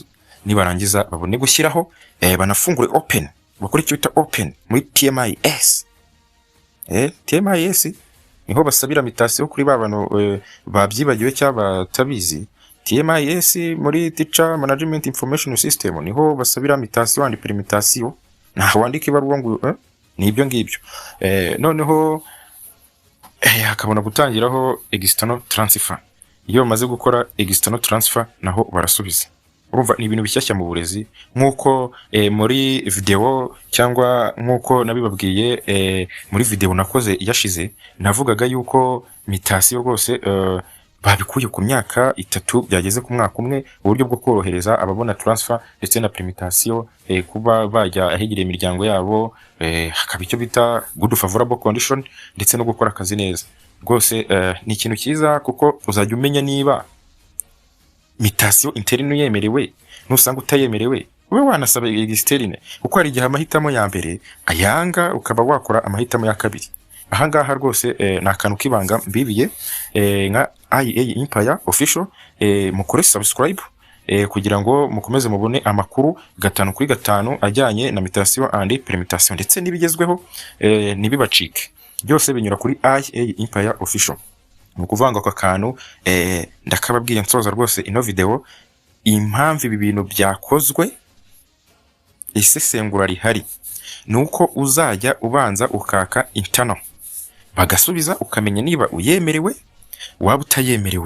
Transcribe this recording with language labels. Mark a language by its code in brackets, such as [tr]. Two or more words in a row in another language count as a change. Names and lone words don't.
[rw] Nibarangiza babone gushyiraho banafungure open, bakora icyo bita open muri TMIS. TMIS niho basabira mutation kuri babano babyibagiwe cyangwa batabizi. TMIS muri Teacher Management Information System niho basabira [en] mutation and permutation. [rw] Naho wandika ibaruwa ngo nibyo ngibyo. Noneho hakabona gutangiraho [en] external transfer. [rw] Iyo bamaze gukora [en] external transfer [rw] naho barasubiza. Urumva ni ibintu bishyashya mu burezi, nkuko muri video cyangwa nkuko nabibabwiye muri video nakoze yashize, navugaga yuko mutation rwose babikuye ku myaka 3 byageze ku mwaka umwe, uburyo bwo korohereza ababona transfer ndetse na permutation kuba bajya ahegereye imiryango yabo, hakaba icyo bita [en] good favorable condition, [rw] ndetse no gukora akazi neza. Rwose ni ikintu cyiza kuko uzajya umenya niba [fr] mutation interne [rw] yemerewe nusanga utayemerewe, ube wanasaba externe, kuko hari igihe amahitamo ya mbere ayanga ukaba wakora amahitamo ya kabiri. Ahangaha rwose ni akantu kibanga mbibiye nka IA Empire official, mukore subscribe kugira ngo mukomeze mubone amakuru 5 kuri 5 ajyanye na [en] mutation and permutation, [rw] ndetse nibigezweho nibibacike. Byose binyura kuri IA Empire official. Nukuvanga kwa kantu ndakababwiye nsoza rwose ino video impamvu ibi bintu byakozwe, isesengura rihari nuko uzajya ubanza ukaka internal bagasubiza, ukamenya niba uyemerewe waba utayemerewe.